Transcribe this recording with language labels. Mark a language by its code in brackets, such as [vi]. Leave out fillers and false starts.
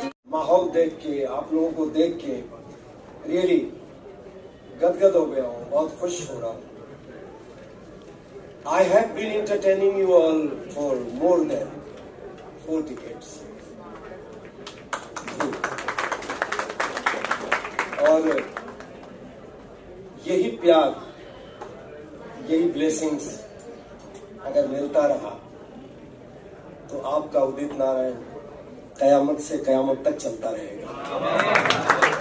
[hi] माहौल देख के, आप लोगों को देख के रियली गदगद हो गया हूँ, बहुत खुश हो रहा हूँ। [en] I have been entertaining you all for more than 4 decades. [hi] और यही प्यार, यही ब्लेसिंग्स अगर मिलता रहा तो आपका उदित नारायण कयामत से कयामत तक चलता रहेगा।